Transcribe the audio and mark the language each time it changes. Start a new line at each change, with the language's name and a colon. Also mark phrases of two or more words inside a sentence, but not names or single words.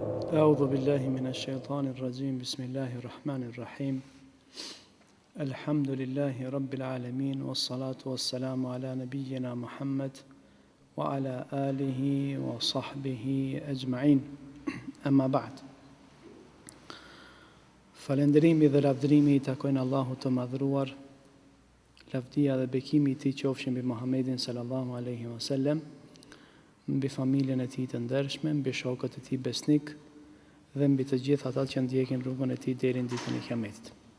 Arabic: أعوذ بالله من الشيطان الرجيم بسم الله الرحمن الرحيم الحمد لله رب العالمين والصلاة والسلام على نبينا محمد وعلى آله وصحبه أجمعين أما بعد
Albanian: Falënderimi dhe lavdërimi I takojnë Allahut të madhruar, lavdia dhe bekimi I Tij qofshin mbi Muhammedin
Arabic: صلى الله عليه وسلم,
Albanian: mbi familjen e tij të ndershme, mbi shokët e tij besnik dhe mbi të gjithë ata që ndjekin rrugën e tij deri në ditën e Kiametit.